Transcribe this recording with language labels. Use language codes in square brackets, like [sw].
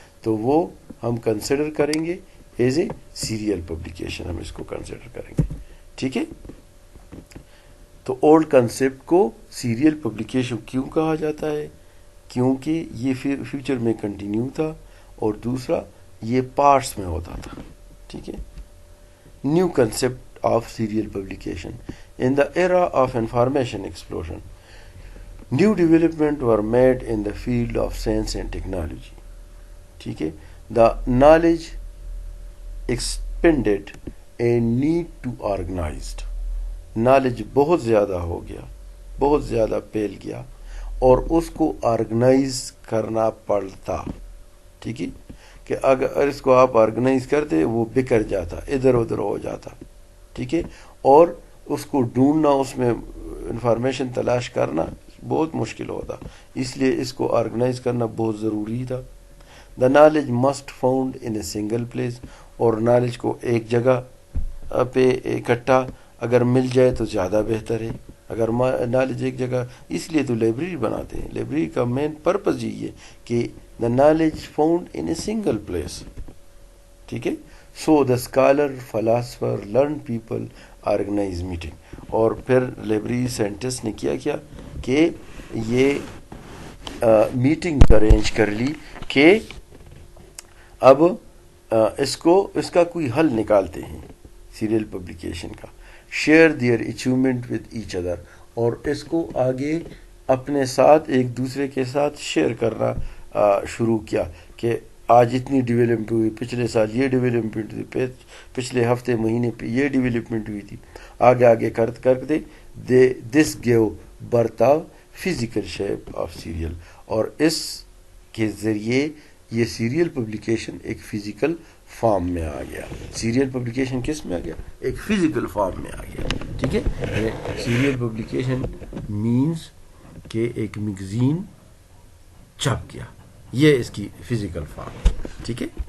[ur] تو وہ ہم کنسیڈر کریں گے [en] as a serial publication, [ur] ہم اس کو کنسیڈر کریں گے. ٹھیک ہے. تو اولڈ کنسپٹ کو سیریل پبلیکیشن کیوں کہا جاتا ہے؟ کیونکہ یہ فیوچر میں کنٹینیو تھا، اور دوسرا یہ پارٹس میں ہوتا تھا. ٹھیک ہے. New concept of serial publication. [en] In the era of information explosion, new development were made in the field of science and technology. [ur] ٹھیک ہے. [en] The knowledge expanded and need to organized. [ur] knowledge بہت زیادہ ہو گیا، بہت زیادہ پھیل گیا، اور اس کو آرگنائز کرنا پڑتا. ٹھیک ہے. کہ اگر اس کو آپ آرگنائز کرتے وہ بکھر جاتا، ادھر ادھر ہو جاتا. ٹھیک ہے. اور اس کو ڈھونڈنا، اس میں انفارمیشن تلاش کرنا بہت مشکل ہوتا. اس لیے اس کو آرگنائز کرنا بہت ضروری تھا. [en] The knowledge must found in a single place. [ur] اور نالج کو ایک جگہ پہ اکٹھا اگر مل جائے تو زیادہ بہتر ہے. اگر نالج ایک جگہ، اس لیے تو لائبریری بناتے ہیں. لائبریری کا مین پرپز یہی ہے کہ [en] The knowledge found in a single place. [ur] ٹھیک ہے. [en] So the scholar, philosopher, learn people organize meeting. [ur] اور پھر لائبریری سائنٹسٹ نے کیا کہ یہ میٹنگ ارینج کر لی کہ اب اس کا کوئی حل نکالتے ہیں سیریل پبلیکیشن کا. [en] Share their achievement with each other. [ur] اور اس کو آگے اپنے ساتھ، ایک دوسرے کے ساتھ شیئر کرنا شروع کیا کہ آج اتنی ڈیولپمنٹ ہوئی، پچھلے سال یہ ڈیولپمنٹ ہوئی، پچھلے ہفتے مہینے پہ یہ ڈیولپمنٹ ہوئی تھی. آگے کرتے [en] This give birth of physical shape of serial. [ur] اور اس کے ذریعے یہ سیریل پبلیکیشن ایک فزیکل فارم میں آ گیا. سیریل پبلیکیشن کس میں آ گیا؟ ایک فزیکل فارم میں آ گیا. ٹھیک ہے. سیریل پبلیکیشن مینس کہ ایک میگزین چھپ گیا، یہ اس کی فزیکل فارم. ٹھیک ہے.